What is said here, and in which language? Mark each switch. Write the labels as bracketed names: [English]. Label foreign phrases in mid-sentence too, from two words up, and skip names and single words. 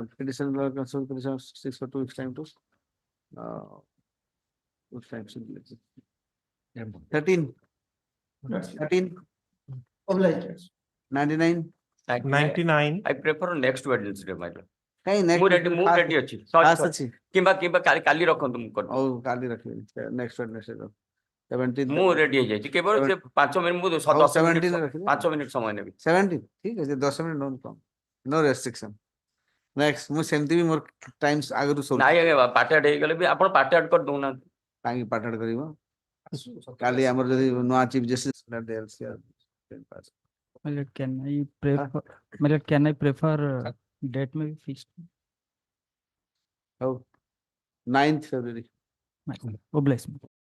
[English] Petition, petition 6 for 2 weeks time to. Which time should be? 13. 13. Obliged. 99. 99 I prefer next Wednesday, my lord. Hey, next. Move ready [Odia] ଅଛି. କିମ୍ବା କାଲି ରଖନ୍ତୁ ମୁଁ କରିବି। [English] Oh, [Odia] କାଲି ରଖିବି। [English] Next Wednesday. 17. [Odia] ମୁଁ ରେଡି ହେଇଯାଇଛି କେବଳ ସେ 5 ମିନିଟ୍ ମୁଁ 10 ମିନିଟ୍ 5 ମିନିଟ୍ ସମୟ ନେବି। [English] 17 [Odia] ଠିକ ଅଛି [English] 10 ମିନିଟ୍ no problem. No restriction. [Odia] Next ମୁଁ ସେମିତି ବି ମୋର ଟାଇମ୍ସ ଆଗରୁ ସବୁ ନାଇଁ ଆଜ୍ଞା [English] part out [Odia] ହେଇଗଲେ ବି ଆପଣ [English] part out [Odia] କରି ଦଉନାହାନ୍ତି। କାହିଁକି [English] part out [Odia] କରିବ କାଲି ଆମର ଯଦି ନୂଆ [English] chief justice Can I prefer? Can I prefer date may be fixed? Oh, 9th February. Oh, bless me.